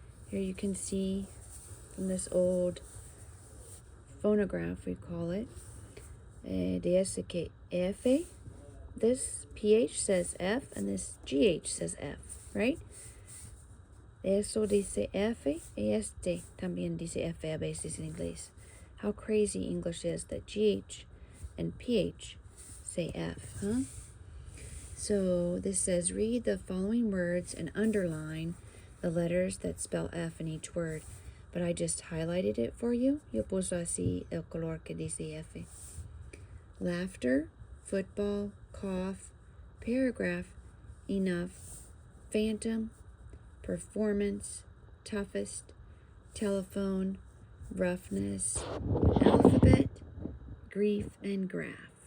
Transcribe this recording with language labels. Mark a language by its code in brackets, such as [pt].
[en] Here you can see from this old phonograph, we call it, [es] dice que F. [en] This PH says F and this GH says F, right? [es] Eso dice F y este también dice F a veces en inglés. [en] How crazy English is that GH and PH say F, huh? So this says, read the following words and underline the letters that spell F in each word. But I just highlighted it for you. [es] Yo puso así el color que dice F. [en] Laughter, football, cough, paragraph, enough, phantom, performance, toughest, telephone, roughness, alphabet, grief, and graph.